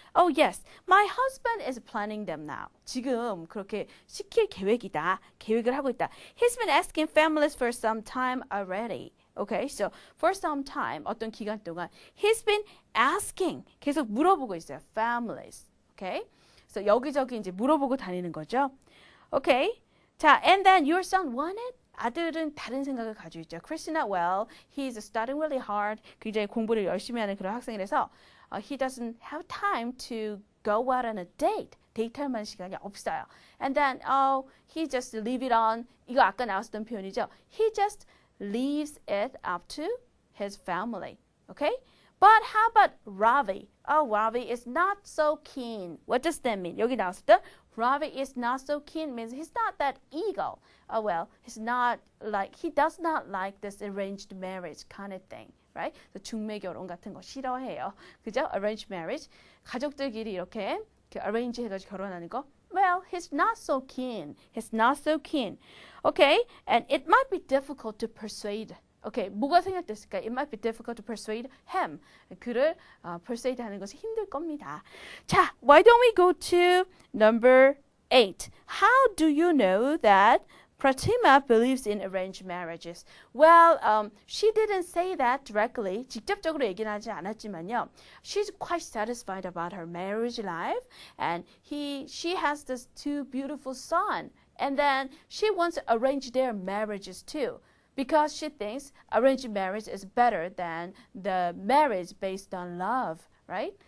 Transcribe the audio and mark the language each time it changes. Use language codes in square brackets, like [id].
[en] Oh yes, my husband is planning them now. [ko] 지금 그렇게 시킬 계획이다. 계획을 하고 있다. [en] He's been asking families for some time already. Okay, so for some time, [ko] 어떤 기간 동안 [en] he's been asking, [ko] 계속 물어보고 있어요. [en] Families. [ko] Okay, so 여기저기 이제 물어보고 다니는 거죠. [en] Okay, 자, and then your son wanted? [ko] 아들은 다른 생각을 가지고 있죠. [en] Krishna, well, he's studying really hard. [ko] 굉장히 공부를 열심히 하는 그런 학생이라서 [en] he doesn't have time to go out on a date. [ko] 데이트할 만한 시간이 없어요. [en] And then, he just leave it on. [ko] 이거 아까 나왔었던 표현이죠. [en] He just leaves it up to his family. Okay? But how about Ravi? Oh, Ravi is not so keen. What does that mean? [ko] 여기 나왔을 [en] Ravi is not so keen means he's not that eager. Oh, well, he's not like, he does not like this arranged marriage kind of thing. Right? [ko] 중매 결혼 같은 거 싫어해요. [en] 그죠? Arranged marriage. [ko] 가족들끼리 이렇게 arrange 해가지고 결혼하는 거. [en] Well, he's not so keen. He's not so keen. Okay? And it might be difficult to persuade. [ko] Okay, 뭐가 생각됐을까? [en] It might be difficult to persuade him. [ko] 그를 persuade 하는 것이 힘들 겁니다. [en] 자, why don't we go to number 8? How do you know that Pratima believes in arranged marriages? Well, she didn't say that directly. [ko] 직접적으로 얘기는 하지 않았지만요. [en] She's quite satisfied about her marriage life, and she has this two beautiful sons, and then she wants to arrange their marriages too, because she thinks arranged marriage is better than the marriage based on love, right?